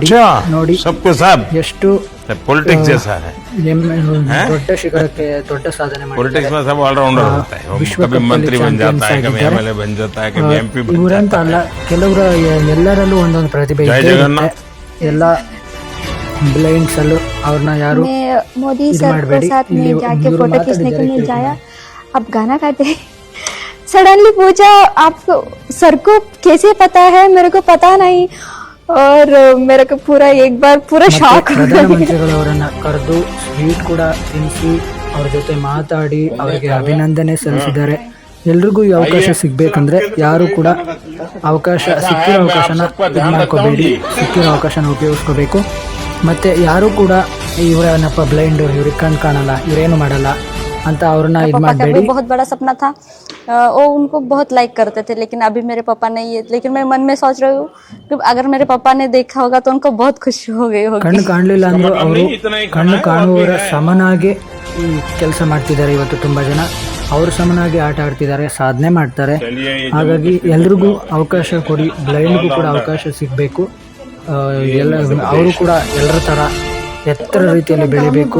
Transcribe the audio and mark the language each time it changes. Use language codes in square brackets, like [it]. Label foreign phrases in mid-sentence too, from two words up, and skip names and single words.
[kn] ನೋಡಿ ಎಷ್ಟು ದೊಡ್ಡ ಶಿಖರಕ್ಕೆ ದೊಡ್ಡ ಸಾಧನೆ ಇವರಂತ ಅಲ್ಲ, ಕೆಲವರು ಎಲ್ಲರಲ್ಲೂ ಒಂದೊಂದು ಪ್ರತಿಭೆ ಇದೆ. ಎಲ್ಲ ಬ್ಲೈಂಡ್ಸ್ ಅಲ್ಲೂ ಅವ್ರನ್ನ ಯಾರು [hi] मोदी सर के साथ में जाके फोटो खींचने के लिए जाया. अब गाना गाते सडनली पूछा, आपको सर को कैसे पता है? मेरे को पता नहीं. और मेरे को पूरा एक बार पूरा ಶಾಕ್. [kn] ಪ್ರಧಾನಮಂತ್ರಿಗಳವರನ್ನ ಕರೆದು ಸ್ವೀಟ್ ಕೂಡ ತಿನ್ನಿಸಿ ಅವ್ರ ಜೊತೆ ಮಾತಾಡಿ ಅವರಿಗೆ ಅಭಿನಂದನೆ ಸಲ್ಲಿಸಿದ್ದಾರೆ. ಎಲ್ರಿಗೂ ಈ ಅವಕಾಶ ಸಿಗ್ಬೇಕಂದ್ರೆ ಯಾರು ಕೂಡ ಸಿಕ್ಕಿರೋ ಅವಕಾಶನ ಇದು ಮಾಡ್ಕೋಬೇಡಿ, ಸಿಕ್ಕಿರೋ ಅವಕಾಶನ ಉಪಯೋಗಿಸ್ಕೋಬೇಕು. ಮತ್ತು ಯಾರು ಕೂಡ ಇವರನ್ನಪ್ಪ ಬ್ಲೈಂಡ್, ಇವ್ರಿಗೆ ಕಣ್ಣು ಕಾಣಲ್ಲ, ಇವರೇನು ಮಾಡಲ್ಲ ಅಂತ ಅವ್ರನ್ನ ಇದು ಮಾಡಬೇಡಿ. [hi] बहुत बड़ा सपना था, वो उनको बहुत लाइक करते थे, लेकिन अभी मेरे पापा ने ये, लेकिन मैं मन में सोच रही हूँ कि अगर मेरे पापा ने देखा होगा तो उनको बहुत खुशी हो गई होगी. [kn] ಕಣ್ಣು ಕಾಣಲಿಲ್ಲ ಅಂದ್ರೂ ಅವರು ಕಣ್ಣು ಕಾಣುವವರ ಸಮನಾಗಿ ಕೆಲಸ ಮಾಡ್ತಿದ್ದಾರೆ. ಇವತ್ತು ತುಂಬ ಜನ ಅವ್ರ ಸಮನಾಗಿ ಆಟ ಆಡ್ತಿದ್ದಾರೆ, ಸಾಧನೆ ಮಾಡ್ತಾರೆ. ಹಾಗಾಗಿ ಎಲ್ರಿಗೂ ಅವಕಾಶ ಕೊಡಿ, ಬ್ಲೈಂಡ್ಗೂ ಕೂಡ ಅವಕಾಶ ಸಿಗಬೇಕು. ಅವರು ಕೂಡ ಎಲ್ಲರ ಥರ ಎತ್ತರ ರೀತಿಯಲ್ಲಿ ಬೆಳಿಬೇಕು.